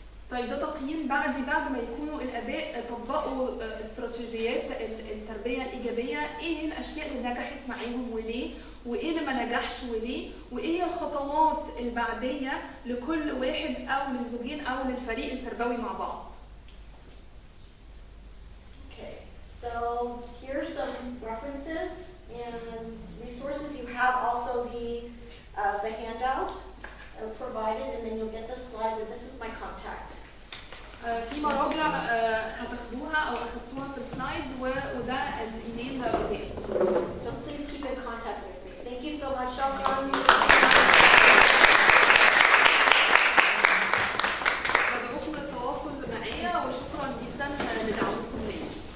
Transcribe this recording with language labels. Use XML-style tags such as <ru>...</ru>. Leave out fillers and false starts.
<ar>طيب ده تقييم بعد ما يكونوا الاباء طبقوا استراتيجيات التربيه الايجابيه، ايه الاشياء اللي نجحت معاهم وليه، وايه اللي ما نجحش وليه، وايه الخطوات البعديه لكل واحد او للزوجين او للفريق التربوي مع بعض.</ar> <en>Okay, so here's some references and resources. You have also the handout provided, and then you'll get the slides, and this is my contact. في مراجع هتاخدوها او اخدتوها في السلايد، وده الايميل بتاعي. So please keep in contact with me. Thank you so much, شكرا.</en> <ar>بدعوكم للتواصل معايا وشكرا جدا لدعوتكم ليا.</ar>